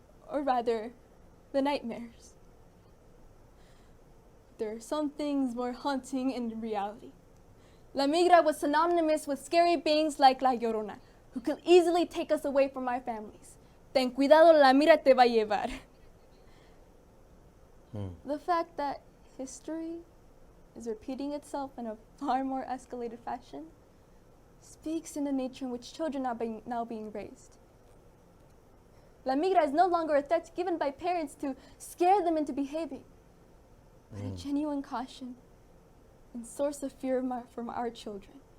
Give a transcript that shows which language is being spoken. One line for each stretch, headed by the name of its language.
English: Or rather, the nightmares. There are some things more haunting in reality. La Migra was synonymous with scary beings like La Llorona, who could easily take us away from our families.
Spanish: Ten cuidado, La Migra te va a llevar.
English: The fact that history is repeating itself in a far more escalated fashion speaks in the nature in which children are now being raised. La Migra is no longer a threat given by parents to scare them into behaving, but a genuine caution and source of fear from our children.